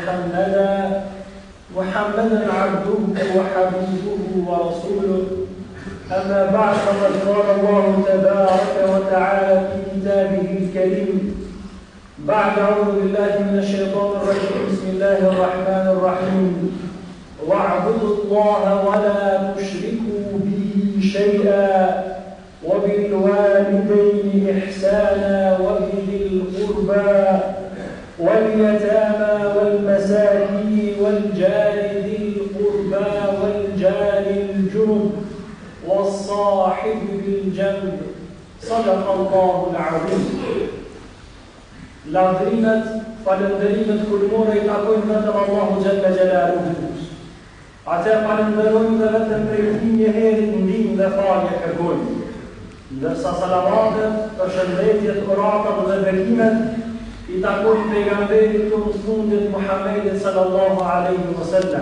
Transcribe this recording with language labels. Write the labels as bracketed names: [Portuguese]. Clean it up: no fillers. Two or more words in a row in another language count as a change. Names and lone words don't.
[Arabic] محمدا عبده وحبيبه ورسوله أما بعد فقد قال الله تبارك وتعالى في كتابه الكريم بعد أعوذ بالله من الشيطان الرجيم بسم الله الرحمن الرحيم واعبدوا الله ولا تشركوا به شيئا وبالوالدين إحسانا وبذي القربى واليتامى والمساكين والجار ذي القربى والجار الجنب والصاحب بالجنب صدق الله العظيم. [Albanian] Lavdrimet, falënderimet kulmore I takojnë vetëm Allahu [Arabic] جل جلاله. [Albanian] Atë falënderojmë dhe vetëm prej tij një herë ndihmë dhe falje kërkojmë. Ndërsa salavatet, përshëndetjet, oratat dhe bekimet I takojnë pejgamberit tonë fundit Muhammedit [Arabic] صلى الله عليه وسلم.